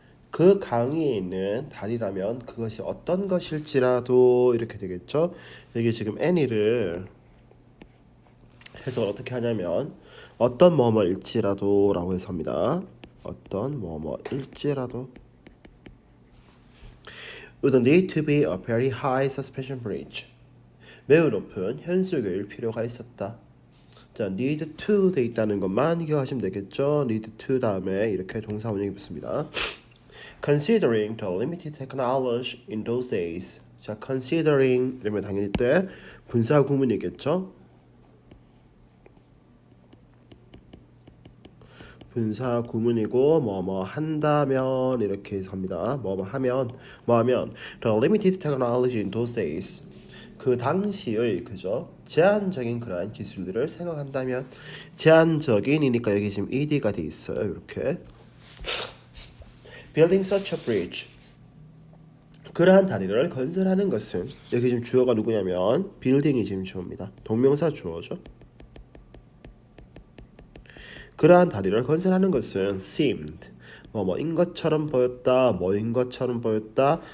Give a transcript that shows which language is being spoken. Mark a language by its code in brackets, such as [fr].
[ko] 그 강위에 있는 다리라면 그것이 어떤 것일지라도 이렇게 되겠죠. 여기 지금 any를 해석을 어떻게 하냐면 어떤 뭐뭐일지라도 라고 해서 합니다. 어떤 뭐뭐일지라도 [en] would need to be a very high suspension bridge. [ko] 매우 높은 현수교일 필요가 있었다. 자, need to 돼 있다는 것만 기억하시면 되겠죠. need to 다음에 이렇게 동사 원형이 붙습니다. [en] Considering the limited technology in those days. [ko] 자, considering 이러면 당연히 때 분사 구문이겠죠. 분사 구문이고 뭐뭐 한다면 이렇게 해서 합니다. 뭐뭐 하면 [en] the limited technology in those days. [ko] 그 당시의 그죠 제한적인 그러한 기술들을 생각한다면 제한적인이니까 여기 지금 ed가 돼 있어요. 이렇게 [en] building such a bridge. [ko] 그러한 다리를 건설하는 것은 여기 지금 주어가 누구냐면 building이 지금 주어입니다. 동명사 주어죠. 그러한 다리를 건설하는 것은 seemed 뭐뭐인 것처럼 보였다, 뭐인 것처럼 보였다.